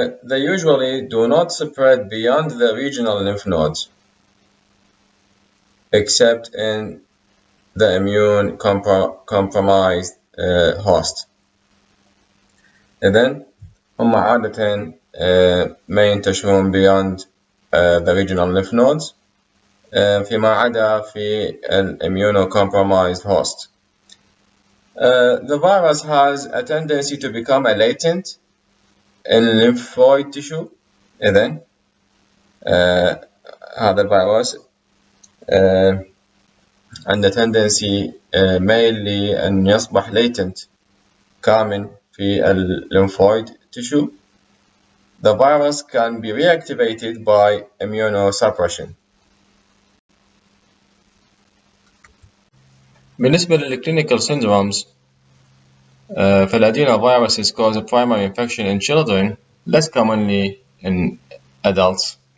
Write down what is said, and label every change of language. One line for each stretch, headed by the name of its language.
English: They usually do not spread beyond the regional lymph nodes, except in the immune compromised host.
Arabic: إذن هم عادة ما ينتشرون
English: beyond the regional lymph nodes
Arabic: فيما عدا في immunocompromised host.
English: The virus has a tendency to become a latent in lymphoid tissue.
Arabic: إذن هذا الفيروس عنده tendency mainly أن يصبح latent كامن في lymphoid tissue.
English: The virus can be reactivated by immunosuppression.
Arabic: بالنسبة للclinical syndromes
English: فالadenoviruses cause a primary infection in children, less commonly in adults.